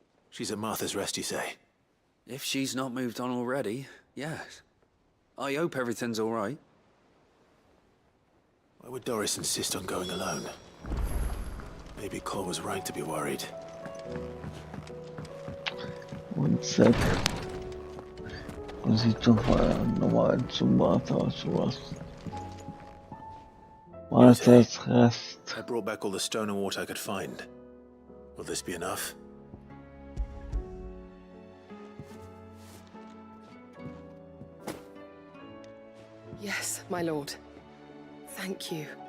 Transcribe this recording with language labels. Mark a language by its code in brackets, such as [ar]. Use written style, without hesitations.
[en] She's at Martha's Rest, you say? If she's not moved on already, yes. I hope everything's all right. Why would Doris insist on going alone? Maybe Cole was right to be worried. One sec. [de] Muss ich doch mal nochmal zum Martha's Rest. [en] Martha's Rest. I brought back all the stone and water I could find. Will this be enough? Yes, my lord. Thank you.